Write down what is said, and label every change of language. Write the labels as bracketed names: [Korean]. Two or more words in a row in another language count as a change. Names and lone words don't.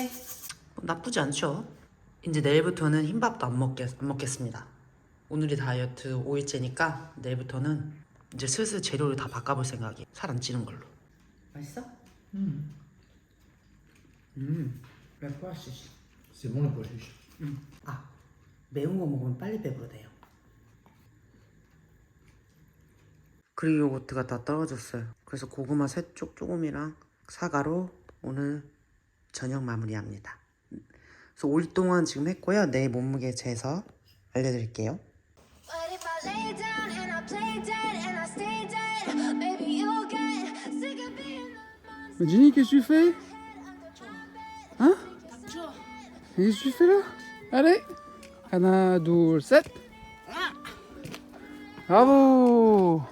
[Korean] 오렐리안 [French] on va manger. [Korean] 나쁘지 않죠? 이제 내일부터는 흰밥도 안 먹겠습니다. 오늘이 다이어트 5일째니까 내일부터는 이제 슬슬 재료를 다 바꿔볼 생각이에요. 살 안 찌는 걸로. 맛있어? 레포아시시. [French] C'est bon le pois chiche. [Korean] 아, 매운 거 먹으면 빨리 배부르대요. 그릭 요거트가 다 떨어졌어요. 그래서 고구마 3쪽 조금이랑 사과로 오늘 저녁 마무리합니다. 그래서 5일 동안 지금 했고요. 내일 몸무게 재서 알려드릴게요. [English] But if I lay down and I play dead and I stay dead, maybe you'll get sick of being the monster [French] Ginny, qu'est-ce que tu fais? [English] under my bed. [French] Hein? Qu'est-ce que tu fais là? Allez! [Korean] 하나, 둘, 셋! [French] Bravo!